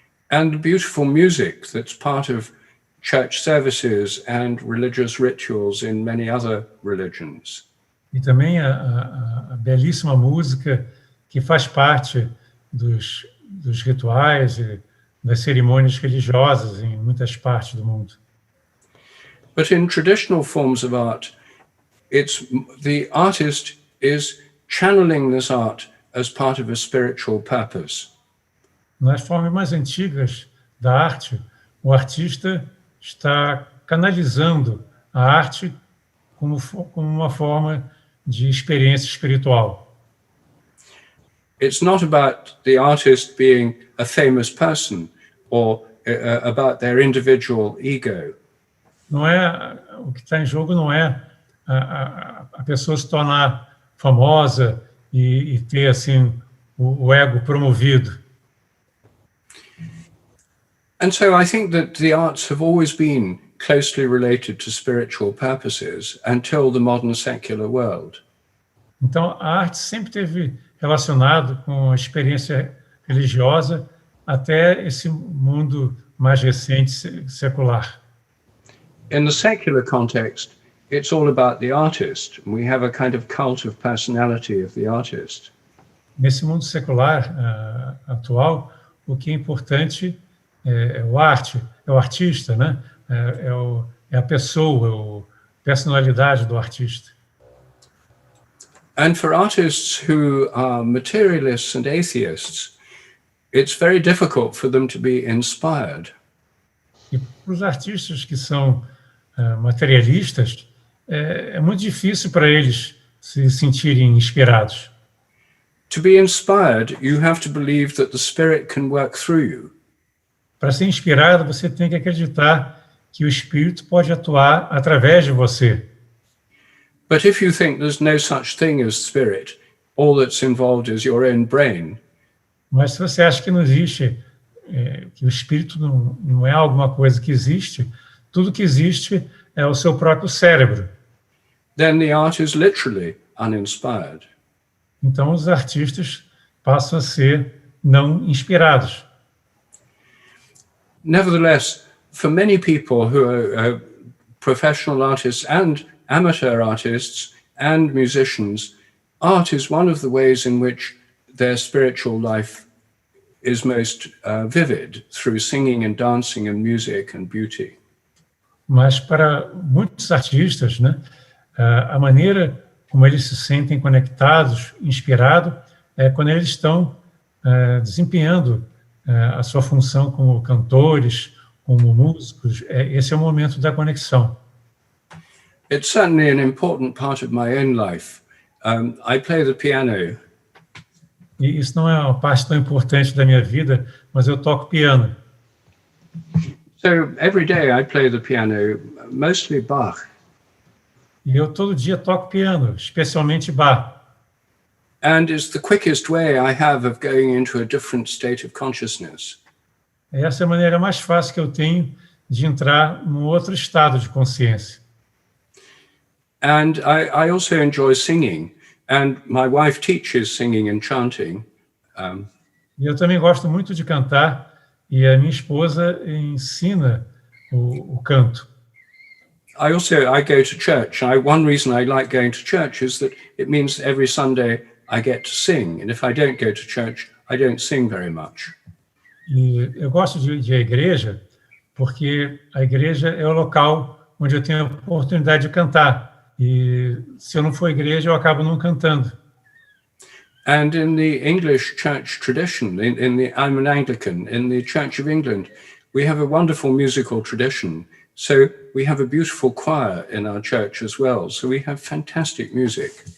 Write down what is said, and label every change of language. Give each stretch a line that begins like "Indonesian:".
English: And the beautiful music that's part of church services and religious rituals in many other religions.
Portuguese: e também a belíssima música que faz parte dos rituais e das cerimônias religiosas em muitas partes do mundo.
English: But in traditional forms of art, it's the artist is channeling this art as part of a spiritual purpose.
Portuguese: Nas formas mais antigas da arte, o artista está canalizando a arte como uma forma de experiência espiritual.
English: It's not about the artist being a famous person or about their individual ego.
Portuguese: Não é o que está em jogo, não é a pessoa se tornar famosa e ter assim o ego promovido.
English: And so I think that the arts have always been closely related to spiritual purposes until the modern secular world.
Portuguese: Então a arte sempre teve relacionado com a experiência religiosa até esse mundo mais recente secular.
English: In the secular context, it's all about the artist. We have a kind of cult of personality of the artist.
Portuguese: Nesse mundo secular atual, o que é importante é o artista, né? É a pessoa, a personalidade do artista.
English: And for artists who are materialists and atheists, it's very difficult for them to be inspired.
Portuguese: E para os artistas que são materialistas, é muito difícil para eles se sentirem inspirados.
English: To be inspired, you have to believe that the Spirit can work through you.
Portuguese: Para ser inspirado, você tem que acreditar que o Espírito pode atuar através de você.
English: But if you think there's no such thing as spirit, all that's involved is your own brain,
Portuguese: Mas se você acha que não existe, que o Espírito não é alguma coisa que existe, tudo que existe é o seu próprio cérebro.
English: then the art is literally uninspired.
Portuguese: Então os artistas passam a ser não inspirados.
English: Nevertheless, for many people who are professional artists and amateur artists and musicians, art is one of the ways in which their spiritual life is most vivid, through singing and dancing and music and beauty.
Portuguese: Mas para muitos artistas, né, a maneira como eles se sentem conectados, inspirados, é quando eles estão desempenhando a sua função como cantores, como músicos. Esse é o momento da conexão.
English: It's certainly an important part of my own life. I play the piano.
Portuguese: E isso não é uma parte tão importante da minha vida, mas eu toco piano.
English: So every day I play the piano, mostly Bach.
Portuguese: E eu todo dia toco piano, especialmente Bach.
English: And it's the quickest way I have of going into a different state of consciousness.
Portuguese: Essa é a maneira mais fácil que eu tenho de entrar num outro estado de consciência.
English: And I also enjoy singing. And my wife teaches singing and chanting.
Portuguese: E eu também gosto muito de cantar, e a minha esposa ensina o canto.
English: I go to church. One reason I like going to church is that it means every Sunday I get to sing. And if I don't go to church, I don't sing very much.
Portuguese: E eu gosto de ir à igreja, porque a igreja é o local onde eu tenho a oportunidade de cantar. E se eu não for à igreja, eu acabo não cantando.
English: And in the English church tradition, I'm an Anglican, in the Church of England, we have a wonderful musical tradition. So we have a beautiful choir in our church as well. So we have fantastic music.